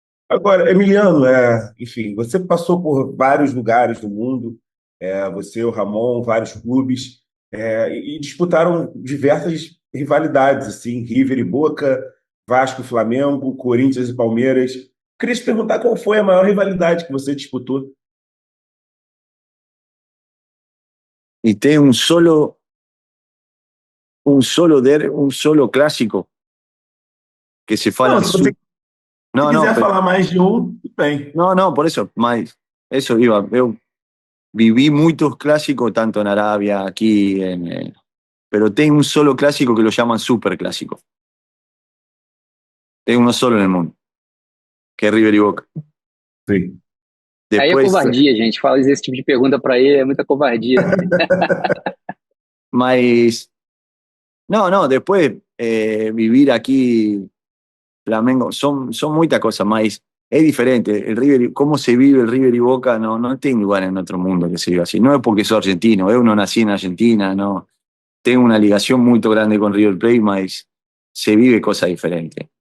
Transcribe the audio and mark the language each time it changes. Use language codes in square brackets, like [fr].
[pt] Agora, Emiliano, enfim, você passou por vários lugares do mundo, você, o Ramon, vários clubes, e disputaram diversas rivalidades, assim, River e Boca, Vasco e Flamengo, Corinthians e Palmeiras. Queria te perguntar qual foi a maior rivalidade que você disputou. [es] Y tiene un solo clásico que se fala. [pt] Não, se você quiser falar mais de um, tudo bem. [es] No, por eso, más. Eso iba. Yo viví muchos clásicos, tanto en Arabia, aquí, pero tengo un solo clásico que lo llaman super clásico. Tem uno solo en el mundo, que es River y Boca. [pt] Sim. Aí é covardia, gente. Fala esse tipo de pergunta para ele, é muita covardia. [es] Mas, no, después vivir aquí, Flamengo, son muchas cosas, mas es diferente. El River, cómo se vive el River y Boca no tiene lugar en otro mundo que se viva así. No es porque soy argentino, uno nací en Argentina, no. Tengo una ligación muy grande con River Plate, mas se vive cosas diferentes.